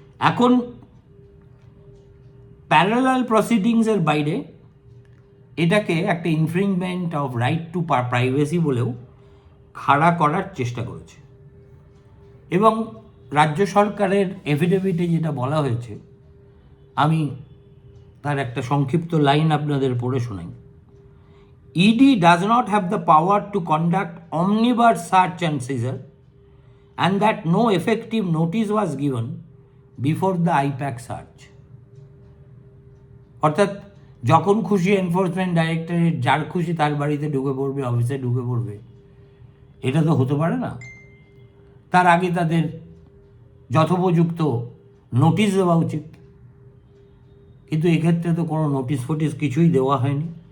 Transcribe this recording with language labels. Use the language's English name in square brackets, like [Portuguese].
[Bangla] এখন প্যারালাল প্রসিডিংসের বাইরে এটাকে একটা [English] infringement of right to privacy [Bangla] বলেও খাড়া করার চেষ্টা করেছে। এবং রাজ্য সরকারের এফিডেভিটে যেটা বলা হয়েছে, আমি তার একটা সংক্ষিপ্ত লাইন আপনাদের পড়ে শোনাই। [English] ED does not have the power to conduct omnibus search and seizure and that no effective notice was given before the IPAC search. [Bangla] অর্থাৎ যখন খুশি এনফোর্সমেন্ট ডাইরেক্টরেট যার খুশি তার বাড়িতে ঢুকে পড়বে, অফিসে ঢুকে পড়বে, এটা তো হতে পারে না। তার আগে তাদের যথোপযুক্ত নোটিশ দেওয়া উচিত, কিন্তু এক্ষেত্রে তো কোনো নোটিশ ফোটিস কিছুই দেওয়া হয়নি।